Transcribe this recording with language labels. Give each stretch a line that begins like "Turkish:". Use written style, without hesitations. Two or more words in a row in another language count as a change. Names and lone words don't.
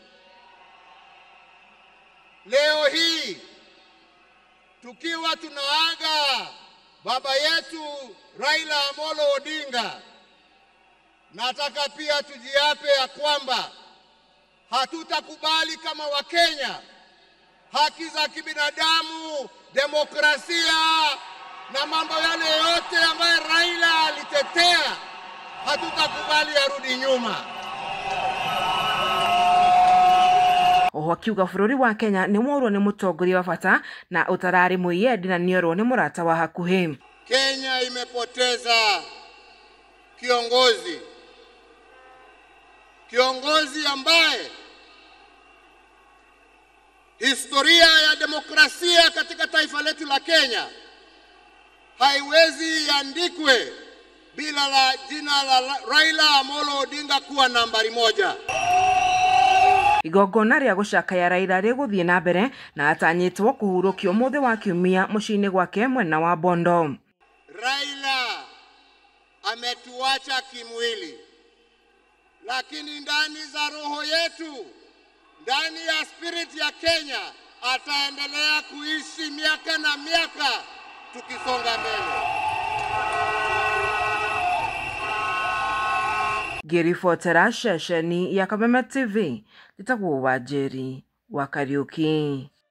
Swahili: Leo hii tukiwa tunaaga baba yetu Raila Amolo Odinga, nataka pia tujiape ya kwamba hatutakubali kama Wakenya haki za kibinadamu, demokrasia na mambo yale yote ambayo Raila alitetea, hatutakubali yarudi nyuma.
Kikuyu: Oho akiuga bururi wa Kenya ni mworwo ni mutongoria wa bata na utarari muyendi na niorwo ni murata wa hakuhi.
Swahili: Kenya imepoteza kiongozi ambaye historia ya demokrasia katika taifa letu la Kenya haiwezi iandikwe bila la jina la Raila Amolo Odinga kuwa nambari 1.
Kikuyu: Igongona ria gucakaya Raila riguthie na mbere na atanyitwo kuhurukio muthe wa kiumia mucini gwake mwena wa Bondo.
Swahili: Raila ametuacha kimwili, lakini ndani za roho yetu, ndani ya spirit ya Kenya, ataendelea kuishi miaka na miaka tukisonga mbele.
Kikuyu: Ngiribotera ceceni ya Kameme TV, Njĩtagwo Wanjĩri wa Kariuki.